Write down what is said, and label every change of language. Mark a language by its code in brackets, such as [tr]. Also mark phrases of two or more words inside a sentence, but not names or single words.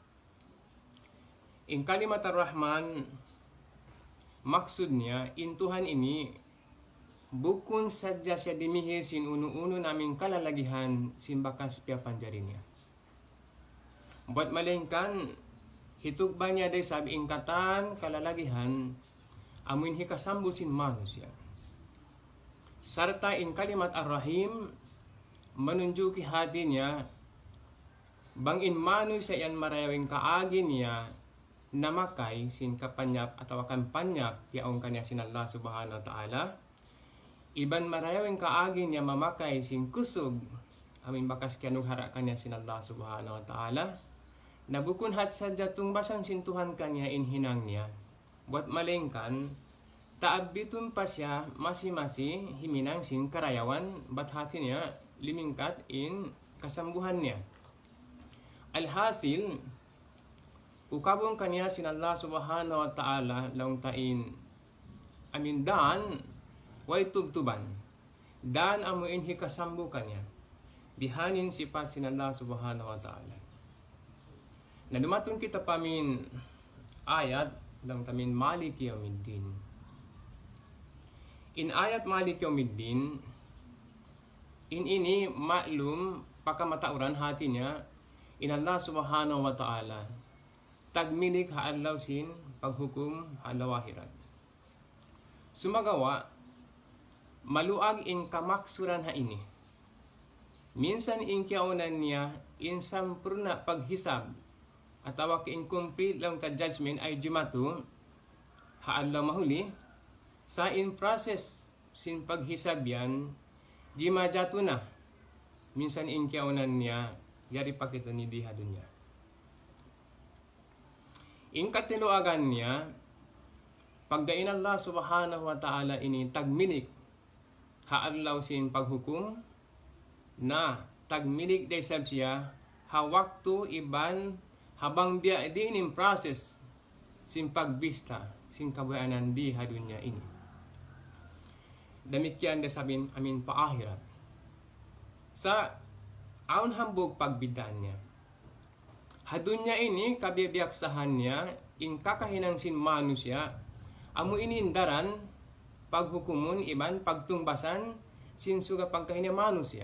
[tsg] In kalimat Ar-Rahman maksud niya in Tuhan ini bukun sadya siya dimihil sin uno-uno naming kalalagihan sin bakas kaya panjari niya. Buat malingkan hitugba niya day sabi ingkatan kalalagihan amin hikasambu sin manusia. Sarta in kalimat Ar-Rahim manunjuki hati niya bang in manu sa yan marayawing kaagi niya namakay sin kapanyap atau akan panyap yaong kanya sin [ar] الله سبحانه وتعالى [tsg] iban marayawing kaagi niya mamakay sin kusog amin bakas kianong hara kanya sin [ar] الله سبحانه وتعالى [tsg] nabukun hat sadya tungbasan sin Tuhan kanya in hinang niya buat malingkan taabitun pa siya masi-masi himinang sin karayawan bat hati niya limingkat in kasambuhan niya. Alhasil, ukabong kanya sin [ar] الله سبحانه وتعالى [tsg] laung tain dan way tubtuban. Dan amuin hikasambukan niya. Bihanin sifat sin [ar] الله سبحانه وتعالى. [tsg] Na dumatun kita pamin ayat lang tamin [ar] مالك يوم الدين. [tsg] In ayat [ar] مالك يوم الدين, [tsg] in ini maklum pakamatauran hatinya in [ar] الله سبحانه وتعالى. [tsg] Tagmilik haalaw sin paghukum haalaw akhirat. Sumagawa, maluag in kamaksuran ha ini. Minsan in kiaunan niya in sampurna paghisab atawa ka-incomplete lang ka judgment ay jumatu haalaw mahuli sa in process sin paghisab yan jimajatu na. Minsan in kiaunan niya yari pakita ni diha dunya. In katiluagan niya, pagdain [ar] الله سبحانه وتعالى [tsg] ini tagmilik haadlaw sin paghukum na tagmilik day sab siya hawaktu iban habang biya din in process sin pagbista sin kabayanan di hadunya ini. Demikian da sabin amin paahirat. Sa aun hambog pagbidaan niya. Hadunya ini kabibiyaksahan niya in kakahinang sin manusia amu inindaran paghukumun iban pagtumbasan sin suga pagkahinan manusia.